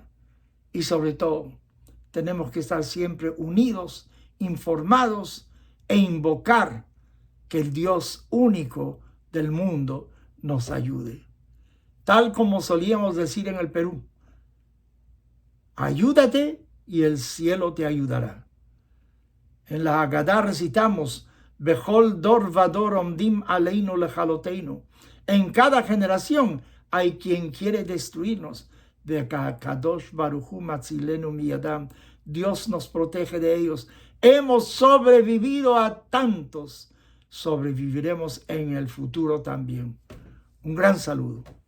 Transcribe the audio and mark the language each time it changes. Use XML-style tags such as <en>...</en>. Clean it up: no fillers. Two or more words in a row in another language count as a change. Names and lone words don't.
<es>Y sobre todo, tenemos que estar siempre unidos, informados e invocar que el Dios único del mundo nos ayude. Tal como solíamos decir en el Perú, ayúdate y el cielo te ayudará. En la Haggadah recitamos,</es> <he>בכל דור ודור עומדים עלינו לכלותנו.</he> <es>En cada generación hay quien quiere destruirnos.</es> <he>קדוש ברוך הוא מצילנו מידם.</he> <es>Dios nos protege de ellos. Hemos sobrevivido a tantos. Sobreviviremos en el futuro también. Un gran saludo.</es>